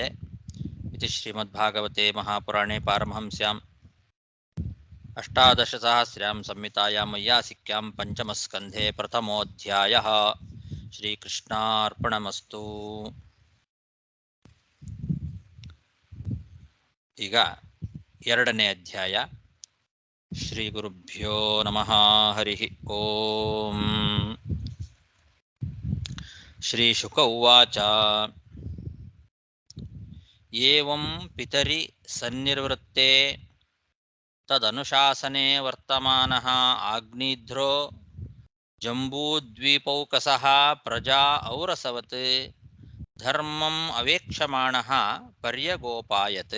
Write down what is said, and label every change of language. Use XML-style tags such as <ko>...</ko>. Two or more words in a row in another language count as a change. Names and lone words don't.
<sa>ಇತಿ ಶ್ರೀಮದ್ಭಾಗವತೆ ಮಹಾಪುರಾಣೆ ಪಾರಮಹಂಸ್ಯಾಂ ಅಷ್ಟಾದಶಸಹಸ್ರ್ಯಾಂ ಸಂಹಿತಾಯಾಂ ವೈಯಾಸಿಕ್ಯಾಂ ಪಂಚಮಸ್ಕಂಧೆ ಪ್ರಥಮೋಧ್ಯಾಯಃ.</sa> <kn>ಶ್ರೀಕೃಷ್ಣಾರ್ಪಣಮಸ್ತು. ಈಗ ಎರಡನೇ ಅಧ್ಯಾಯ.</kn> <sa>ಶ್ರೀ ಗುರುಭ್ಯೋ ನಮಃ. ಹರಿ ಓಂ. ಶ್ರೀ ಶುಕ ಉವಾಚ. ಏವಂ ಪಿತರಿ ಸನ್ನಿರ್ವೃತ್ತೆ ತದನುಶಾಸನೆ ವರ್ತಮಾನಃ ಆಗ್ನಿಧ್ರೋ ಜಂಬೂದ್ವೀಪೌಕಸಃ ಪ್ರಜಾ ಔರಸವತ್ ಧರ್ಮಂ ಅವೇಕ್ಷಮಾಣಃ ಪರ್ಯಗೋಪಾಯತ್.</sa>